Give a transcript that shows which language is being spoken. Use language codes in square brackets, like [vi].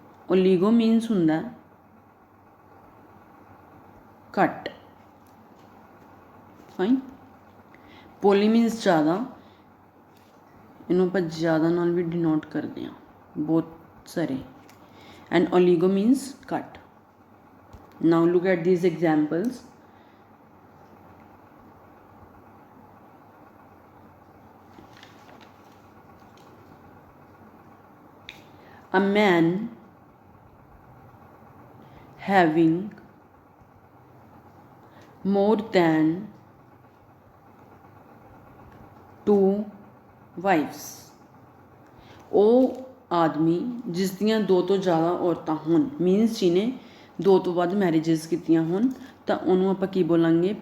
[pa] ਓਲੀਗੋ means ਹੁੰਦਾ ਘੱਟ। Fine. ਪੋਲੀ means ਜ਼ਿਆਦਾ, ਇਹਨੂੰ ਆਪਾਂ ਜ਼ਿਆਦਾ ਨਾਲ ਵੀ ਡਿਨੋਟ ਕਰਦੇ ਹਾਂ, ਬਹੁਤ ਸਾਰੇ। ਐਂਡ ਓਲੀਗੋ ਮੀਨਸ ਘੱਟ। [en] Now look at these examples. A man having more than 2 wives। [pa] ਉਹ ਆਦਮੀ ਜਿਸ ਦੀਆਂ 2 ਤੋਂ ਜ਼ਿਆਦਾ ਔਰਤਾਂ ਹੋਣ, ਮੀਨਸ ਜਿਹਨੇ 2 ਤੋਂ ਵੱਧ ਮੈਰਿਜਸ ਕੀਤੀਆਂ ਹੋਣ, ਤਾਂ ਉਹਨੂੰ ਆਪਾਂ ਕੀ ਬੋਲਾਂਗੇ?